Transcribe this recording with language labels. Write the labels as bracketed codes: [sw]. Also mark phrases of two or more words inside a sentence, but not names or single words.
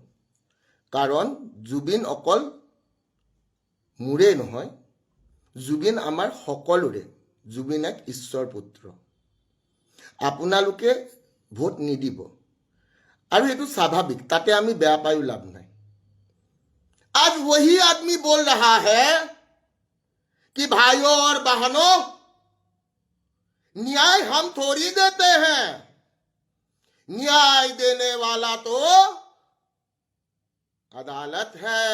[as] কাৰণ জুবিন অকল মোৰে নহয়, জুবিন আমাৰ সকলোৰে। জুবিন এক ঈশ্বৰ পুত্ৰ। আপোনালোকে ভোট নিদিব আৰু এইটো স্বাভাৱিক, তাতে আমি বেয়া পায়ো লাভ নাই। [hi] आज वही आदमी बोल रहा है कि भाइयों और बहनों, न्याय हम थोड़ी देते हैं, न्याय देने वाला तो अदालत है।